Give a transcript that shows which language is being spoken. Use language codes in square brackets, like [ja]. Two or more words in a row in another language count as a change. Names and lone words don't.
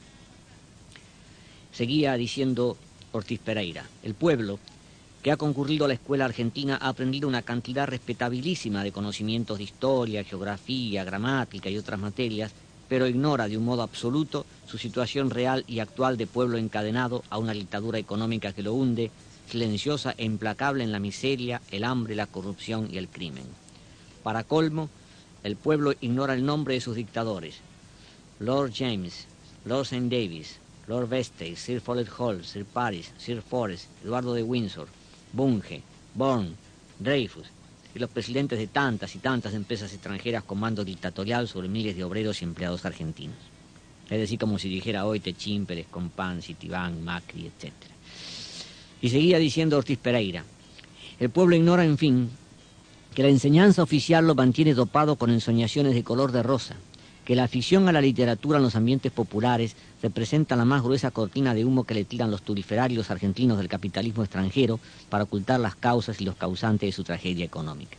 [es] Seguía diciendo Ortiz Pereira: el pueblo que ha concurrido a la escuela argentina ha aprendido una cantidad respetabilísima de conocimientos de historia, geografía, gramática y otras materias, pero ignora de un modo absoluto su situación real y actual de pueblo encadenado a una dictadura económica que lo hunde, silenciosa e implacable en la miseria, el hambre, la corrupción y el crimen. Para colmo, el pueblo ignora el nombre de sus dictadores: Lord James, Lord St. Davis, Lord Vestey, Sir Follett Hall, Sir Paris, Sir Forrest, Eduardo de Windsor, Bunge, Bourne, Dreyfus y los presidentes de tantas y tantas empresas extranjeras con mando dictatorial sobre miles de obreros y empleados argentinos. Es decir, como si dijera hoy Techín, Pérez Compán, Citibank, Macri, etc. Y seguía diciendo Ortiz Pereira: el pueblo ignora, en fin, que la enseñanza oficial lo mantiene dopado con ensoñaciones de color de rosa, que la afición a la literatura en los ambientes populares representa la más gruesa cortina de humo que le tiran los turiferarios argentinos del capitalismo extranjero para ocultar las causas y los causantes de su tragedia económica.